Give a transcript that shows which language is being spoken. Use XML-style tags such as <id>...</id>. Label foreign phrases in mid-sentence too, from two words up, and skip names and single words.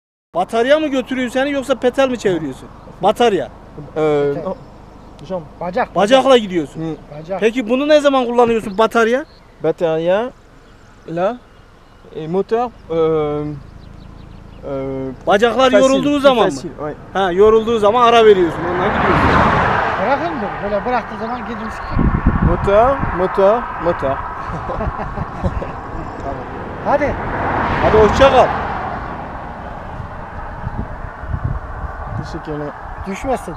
<tr>Batarya mı götürüyor seni yoksa petal mi çeviriyorsun? Batarya. Jam. Bacak. Bacakla gidiyorsun. Bacak. Peki bunu ne zaman kullanıyorsun batarya? Batarya,</tr> <fr>là, et moteur.</fr> <tr>Bacaklar</tr> <fr>Facile,</fr> <tr>yorulduğu</tr> <fr>plus</fr> <tr>zaman mı?</tr> <fr>facile, ouais.</fr> <tr>Ha, yorulduğu zaman ara veriyorsun. Ondan gidiyorsun. Bırakın mı? Böyle bıraktığı zaman gidiyorsun.</tr> <fr>Moteur.</fr> <tr>Hadi. Hadi hoşça kal.</tr> <fr>Tout ce qu'elle a.</fr> <tr>Düşmesin.</tr>